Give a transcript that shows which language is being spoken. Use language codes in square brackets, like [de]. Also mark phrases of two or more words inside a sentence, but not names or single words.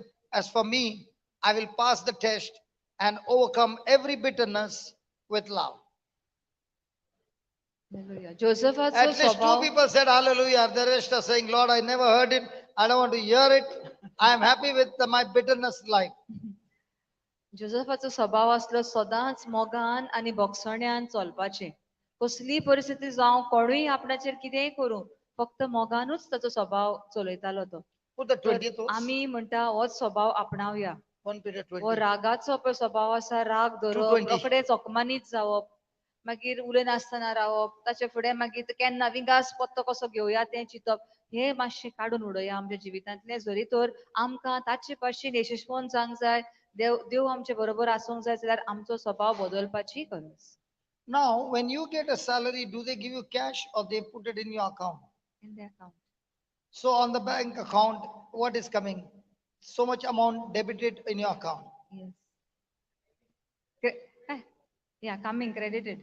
[en] As for me, I will pass the test and overcome every bitterness with love. [kok] जोसेफाचो [en] At least two [kok] स्वभाव [en] people said hallelujah. The rest are saying, Lord, I never heard it. I don't want to hear it. I am happy with my bitterness life. [kok] जोसेफाचो स्वभाव आसलो सदांच मोगान आनी बोगसण्यान चलपाचें कसलीय परिस्थिती जावं कोणूय आपणाचेर कितेंय करूं फक्त मोगानूच ताचो स्वभाव चलयतालो तो [en] Put the [kok] तर [en] 20th verse. [kok] आमी म्हणटा होच स्वभाव आपणावया [en] 1 Peter [kok] हो [en] 20. [kok] रागाचो पळय स्वभाव आसा राग धरप [en] 220. [kok] रोखडे चकमानीत जावप मागीर उलयनासतना रावप ताचे फुडें मागीर केन्ना विंगास पत्तो कसो घेवया तें चिंतप हे मातशें काडून उडोवया आमच्या जिवितांतलें जरी तर आमकां ताचे भाशेन यशस्वन जावंक जाय देव आमचे बरोबर आसूंक जाय जाल्यार आमचो स्वभाव बदलपाची गरज [en] Now, when you get a salary, do they give you cash or they put it in your account? in the account. So, on the bank account, what is coming? So much amount debited in your account. Yes. Yeah, coming credited.